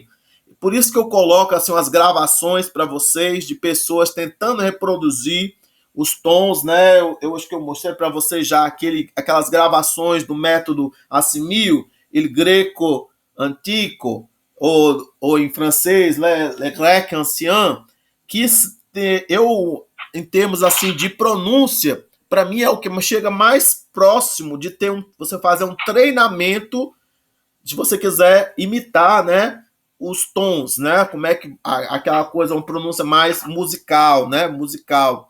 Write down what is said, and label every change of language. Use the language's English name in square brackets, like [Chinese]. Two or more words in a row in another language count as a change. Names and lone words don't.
[Portuguese] Por isso que eu coloco assim, umas gravações para vocês de pessoas tentando reproduzir os tons, né? Eu acho que eu mostrei para vocês já aquelas gravações do método Assimil, [Italian] il greco antico, [Portuguese] ou em francês, [French] le grec ancien, [Portuguese] que eu, em termos assim de pronúncia, para mim é o que chega mais próximo de ter você fazer um treinamento, se você quiser imitar, né, os tons, né, como é que aquela coisa, uma pronúncia mais musical, né, musical.